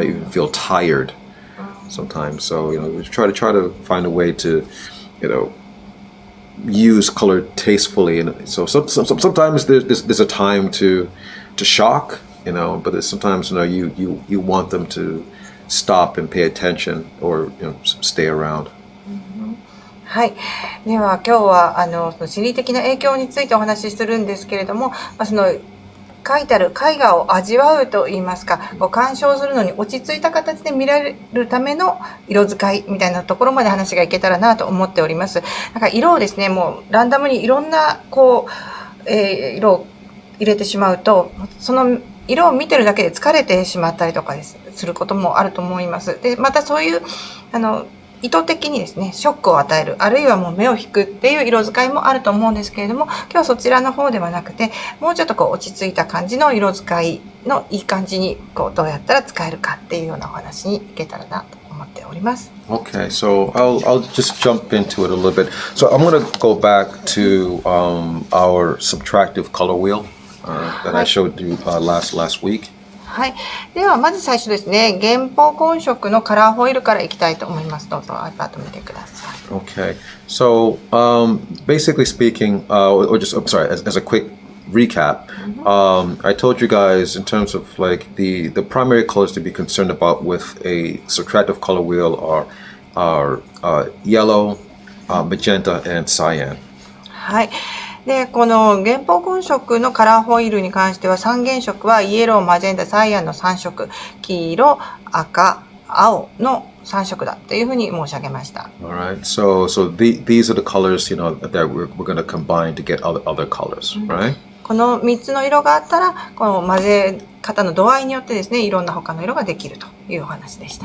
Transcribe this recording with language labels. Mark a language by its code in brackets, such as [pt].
[en] Might even feel tired sometimes. So we try to find a way to, use color tastefully. And so sometimes there's a time to shock. But sometimes you want them to stop and pay attention or stay around. [ja] はい。では今日はその心理的な影響についてお話しするんですけれども、その描いてある絵画を味わうといいますか、鑑賞するのに落ち着いた形で見られるための色使いみたいなところまで話がいけたらなと思っております。なんか色をですね、もうランダムにいろんな色を入れてしまうと、その色を見てるだけで疲れてしまったりとかすることもあると思います。で、またそういう意図的にですね、ショックを与える、あるいはもう目を引くっていう色使いもあると思うんですけれども、今日はそちらの方ではなくて、もうちょっと落ち着いた感じの色使いのいい感じにどうやったら使えるかっていうようなお話にいけたらなと思っております。 [en] Okay, so I'll just jump into it a little bit. So I'm going to go back to our subtractive color wheel.That I showed you last week. [ja] はい。ではまず最初ですね、原本混色のカラーホイールからいきたいと思います。どうぞ iPad 見てください。 [en] Okay. So basically speaking, I'm sorry, as a quick recap, I told you guys in terms of like the primary colors to be concerned about with a subtractive color wheel are yellow, magenta, and cyan. [ja] はい。で、この原本混色のカラーホイールに関しては3原色はイエロー、マジェンタ、サイアンの3色、黄色、赤、青の3色だというふうに申し上げました。 [en] Alright, so these are the colors, that we're going to combine to get other colors, right? [ja] この3つの色があったら、この混ぜ方の度合いによってですね、いろんな他の色ができるというお話でした。